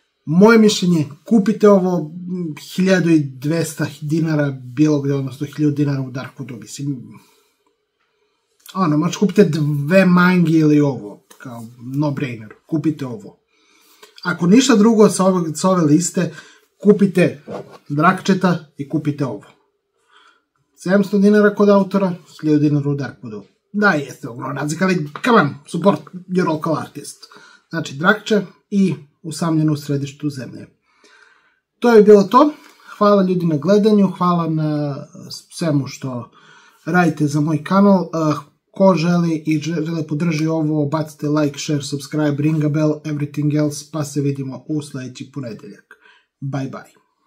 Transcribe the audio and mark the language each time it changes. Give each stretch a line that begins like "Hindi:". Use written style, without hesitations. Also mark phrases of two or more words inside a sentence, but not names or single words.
Serbian: Moje mišljenje, kupite ovo 1200 dinara bilo gde, odnosno 1000 dinara u Darkwoodu, mislim, možete kupite 2 mangi ili ovo, kao no-brainer, kupite ovo. Ako ništa drugo sa ove liste, kupite Drakčeta i kupite ovo. 700 dinara kod autora, 1000 dinara u Darkwoodu. Da, jeste ogromno razlika, ali
English: come on, support your local artist.
Serbian: Znači, Drakče i Usamljen u središtu zemlje. To je bilo to. Hvala ljudi na gledanju, hvala na svemu što radite za moj kanal. Ko želi i žele podrži ovo, bacite
English: like, share, subscribe, ring a bell, everything else,
Serbian: pa se vidimo u sledeći ponedeljak.
English: Bye bye.